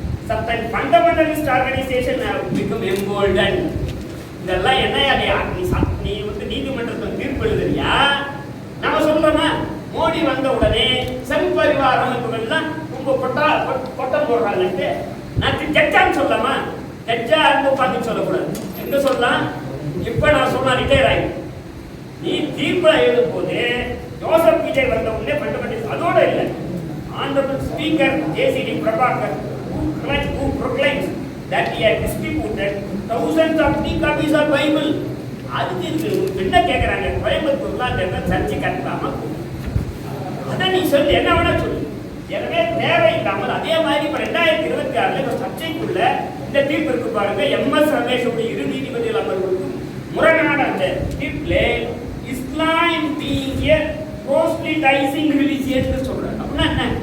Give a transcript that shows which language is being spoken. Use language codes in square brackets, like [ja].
[en] Certain fundamentalist organization have become emboldened. [ta] இதெல்லாம் என்னையா நீ வந்து நீதிமன்றத்தில் தீர்ப்பு எழுதுறியா? நம்ம சொல்றோமா? மோடி வந்த உடனே சங் பரிவார் அமைப்புகள்லாம் ரொம்ப கொட்டம் போடுறாங்கன்ட்டு நான் ஜட்ஜான்னு சொல்லலாமா? ஜட்ஜா இருந்து உட்காந்து சொல்லக்கூடாது. எங்க சொல்லலாம்? இப்ப நான் சொன்னா ரிட்டையர் ஆகி நீ தீர்ப்பை எழுதும் போது ஜோசப் விஜய் வந்த உடனே ஃபண்டமெண்டலிஸ்ட் அதோட இல்லை. [en] Honorable Speaker JCD Prabhakar who proclaims that he had distributed thousands of copies of Bible. [ta] அதுக்கு என்ன கேட்கறாங்க? கோயம்புத்தூர்ல அந்த சர்ச்சை கட்டலாமா? அதை நீ சொல்லு, என்ன வேணா சொல்லு. எனவே தேவையில்லாமல் அதே மாதிரி இப்ப 2026 சர்ச்சைக்குள்ள இந்த தீர்ப்பு இருக்கு பாருங்க. எம்எஸ் ரமேஷுடைய இரு நீதிபதிகள் அமர்வுக்கும் முரணான அந்த தீர்ப்புல [en] Islam being a proselytizing religion [ta] சொல்றாங்க. அப்படின்னா என்ன?